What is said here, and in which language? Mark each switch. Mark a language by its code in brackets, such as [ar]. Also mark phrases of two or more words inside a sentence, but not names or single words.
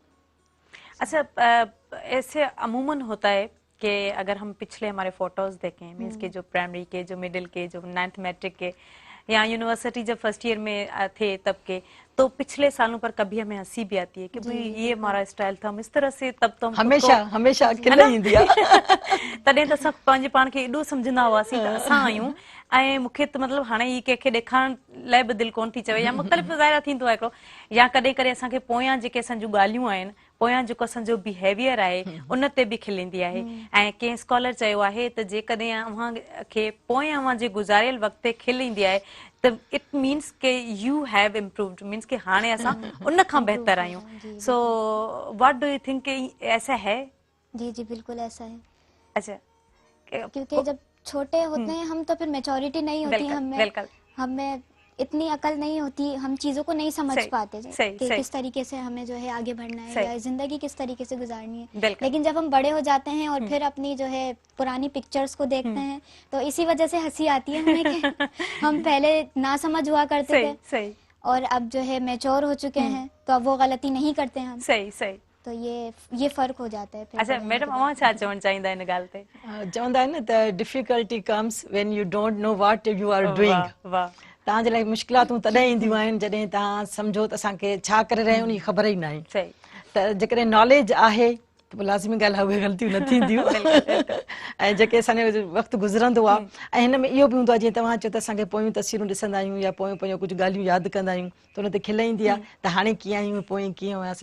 [hi] अच्छा, ऐसे अमूमन होता है कि अगर हम पिछले हमारे फोटोज देखें, मीन्स के जो प्राइमरी के, जो मिडिल के, जो 9th मैट्रिक के, या यूनिवर्सिटी जब [en] first year [hi] में थे तब के, तो पिछले सालों पर कभी हमें हंसी भी आती है कि भाई ये हमारा स्टाइल था, हम इस तरह से, तब तो हम [sd] हमेशा हमेशा खिल ईंदी आहे। तॾहिं त असां पंहिंजे पाण खे एॾो सम्झंदा हुआसीं त असां आहियूं। ऐं मूंखे त मतिलबु हाणे ई कंहिंखे ॾेखारण लाइ बि दिलि कोन थी चवे, या मुख़्तलिफ़ ज़ाहिर थींदो आहे हिकिड़ो, या कॾहिं कॾहिं असांखे पोयां जेके असांजूं ॻाल्हियूं आहिनि, पोयां जेको असांजो बिहेवियर आहे उन ते बि खिल ईंदी आहे। ऐं कंहिं स्कॉलर चयो आहे त जेकॾहिं अव्हां खे पोयां अव्हां जे गुज़ारियल वक़्त ते खिल ईंदी आहे त [en] it means [sd] के [en] you have improved, [sd] मीन्स के हाणे असां उन खां बहितर आहियूं। [en] so what do you think [hi] ऐसा है? जी जी बिल्कुल ऐसा है। अच्छा, क्योंकि जब छोटे होते हैं हम तो फिर मैच्योरिटी नहीं होती हमें इतनी अकल नहीं होती, हम चीज़ों को नहीं समझ पाते कि किस तरीके से हमें जो है आगे बढ़ना है या ज़िंदगी किस तरीके से गुजारनी है। लेकिन जब हम बड़े हो जाते हैं और फिर अपनी जो है पुरानी पिक्चर्स को देखते हैं तो इसी वजह से हंसी आती है हमें कि हम पहले ना समझ हुआ करते थे और अब जो है मैच्योर हो चुके हैं तो अब वो गलती नहीं करते हम। सही सही। तो ये फर्क हो जाता है। अच्छा मैडम, [sd] अवां छा चवण चाहींदा इन ॻाल्हि ते? चवंदा आहिनि न त [en] difficulty comes when you don't know what you are doing. [sd] वाह, तव्हांजे लाइ मुश्किलातूं तॾहिं ईंदियूं आहिनि जॾहिं तव्हां सम्झो त असांखे छा करे रहिया आहियूं उन जी ख़बर ई न आहे। सही। त जेकॾहिं नॉलेज आहे त पोइ लाज़मी ॻाल्हि आहे उहे ग़लतियूं न थींदियूं। ऐं जेके असांजो वक़्तु गुज़रंदो आहे ऐं हिन में इहो बि हूंदो आहे जीअं तव्हां चयो त असांखे पोयूं तस्वीरूं ॾिसंदा आहियूं या पोयूं कुझु ॻाल्हियूं यादि कंदा आहियूं त उन ते खिल ईंदी आहे त हाणे कीअं आहियूं, पोइ कीअं हुआसीं।